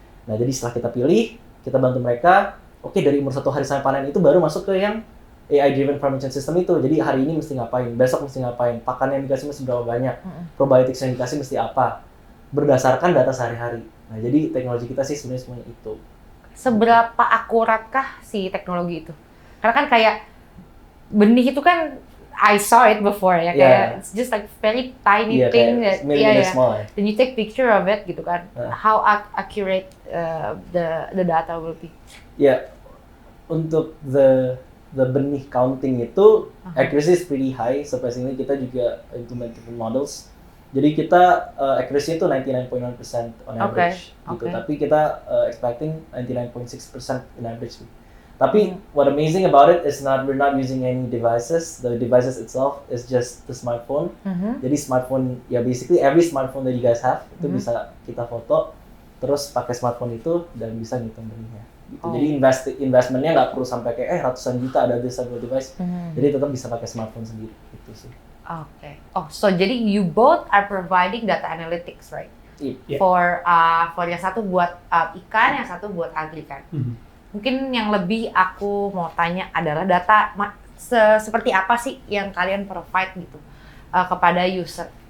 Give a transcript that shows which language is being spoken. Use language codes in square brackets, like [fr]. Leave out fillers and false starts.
[id] Nah, jadi setelah kita pilih, kita bantu mereka, oke, dari umur 1 hari sampai panen itu baru masuk ke yang [en] AI driven farming system [id] itu. Jadi hari ini mesti ngapain, besok mesti ngapain, pakan yang dikasih mesti berapa banyak, probiotics yang dikasih mesti apa, berdasarkan data sehari-hari. Nah, jadi teknologi kita sih sebenarnya semuanya itu. Seberapa akuratkah si teknologi itu? Karena kan kayak benih itu kan [en] I saw it before [id] ya, kayak [en] it's just like very tiny thing that small, then you take picture of it [id] gitu kan. [en] How accurate the data will be? [id] Untuk [en] the benih counting itu accuracy is pretty high. [id] Sampai sini kita juga [en] implement different models. [id] Jadi kita accuracy itu 99.9% [en] on average [id] gitu. Tapi kita [en] expecting 99.6% on average. [id] Tapi [en] what amazing about it is we're not using any devices. The devices itself is just the smartphone. [id] Jadi smartphone ya [en] basically every smartphone that you guys have [id] itu bisa kita foto, terus pakai smartphone itu dan bisa ngitung benihnya. Gitu. Jadi investmentnya nggak perlu sampai kayak ratusan juta ada di satu device. Jadi tetap bisa pakai smartphone sendiri gitu sih. [en] Okay. Oh, so [id] jadi [en] you both are providing data analytics, right? Yeah. For [id] yang satu buat ikan, yang satu buat agri kan. Mungkin yang lebih aku mau tanya adalah data seperti apa sih yang kalian provide gitu kepada user?